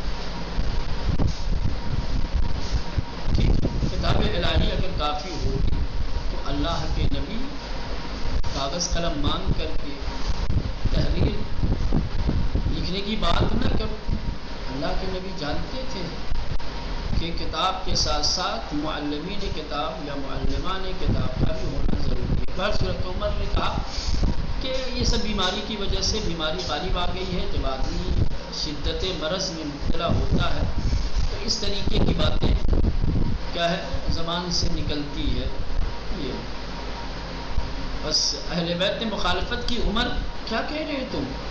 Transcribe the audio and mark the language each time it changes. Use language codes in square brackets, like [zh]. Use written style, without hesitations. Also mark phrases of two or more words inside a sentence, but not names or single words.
[ur] ٹھیک، کتاب الہی اگر کافی ہوگی تو اللہ کے نبی کاغذ قلم مانگ کر کے تحریر لکھنے کی بات نہ کرو. اللہ کے نبی جانتے تھے کہ کتاب کے ساتھ ساتھ معلمین کتاب یا معلمان کتاب کا بھی ہونا ضروری ہے. بہر صورت عمر نے کہا کہ یہ سب بیماری کی وجہ سے بیماری غالب آ گئی ہے، جب آدمی شدت مرض میں مبتلا ہوتا ہے تو اس طریقے کی باتیں کیا ہے زبان سے نکلتی ہے. یہ بس اہل بیت نے مخالفت کی، عمر کیا کہہ رہے تم؟